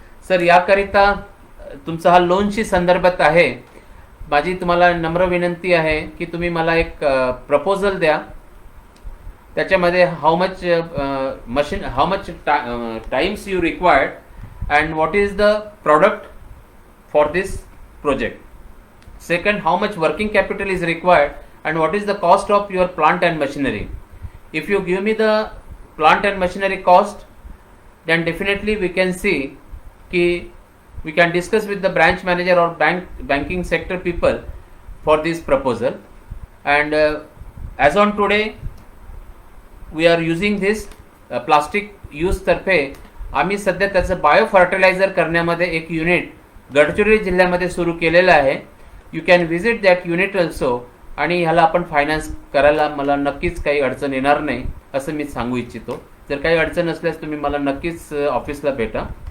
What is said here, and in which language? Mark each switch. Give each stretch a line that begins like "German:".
Marathi: Sir, याकरिता तुमचा हा लोनशी संदर्भात आहे. माझी तुम्हाला नम्र विनंती आहे की तुम्ही मला एक प्रपोजल द्या. त्याच्यामध्ये
English: How much times you required and what is the product for this project. Second, how much working capital is required and what is the cost of your plant and machinery. If you give me the plant and machinery cost, then definitely we can see ki we can discuss with the branch manager or banking sector people for this proposal. And as on today we are using this plastic
Marathi: यूजतर्फे आम्ही सध्या त्याचं bio fertiliser करण्यामध्ये एक unit Gadchiroli जिल्ह्यामध्ये सुरू केलेलं आहे.
English: You can visit that unit also.
Marathi: आणि ह्याला आपण फायनान्स करायला मला नक्कीच काही अडचण येणार नाही असं मी सांगू इच्छितो. जर काही अडचण असल्यास तुम्ही मला नक्कीच ऑफिसला भेटा.